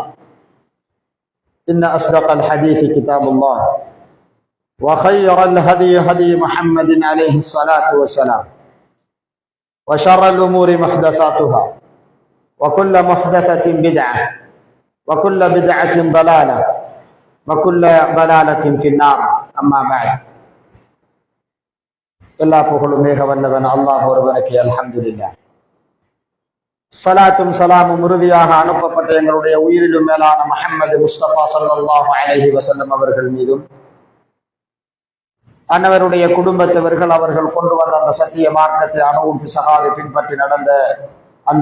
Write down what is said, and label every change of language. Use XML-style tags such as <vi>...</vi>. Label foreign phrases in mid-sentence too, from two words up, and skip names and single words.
<ar>إن أصدق الحديث كتاب الله وخير الهدي هدي محمد عليه الصلاة والسلام وشر الأمور محدثاتها وكل محدثة بدعة وكل بدعة ضلالة وكل ضلالة في النار. أما بعد.</ar> <ta>எல்லா புகழும் மிக வல்லவன் அல்லாஹ் ஒருவனுக்கு அல்ஹம்துலில்லாஹ். ஸலாத்தும் ஸலாமும் உறுதியாக அனுப்பப்பட்ட எங்களுடைய உயிரிலும் மேலான முஹம்மது முஸ்தபா</ta> <ar>صلى الله عليه وسلم</ar> <ta>அவர்கள் மீதும் அன்னவருடைய குடும்பத்தவர்கள் அவர்கள் கொண்டு வந்த அந்த சத்திய மார்க்கத்தை அணுவும் பிசகாது பின்பற்றி நடந்த அந்த</ta>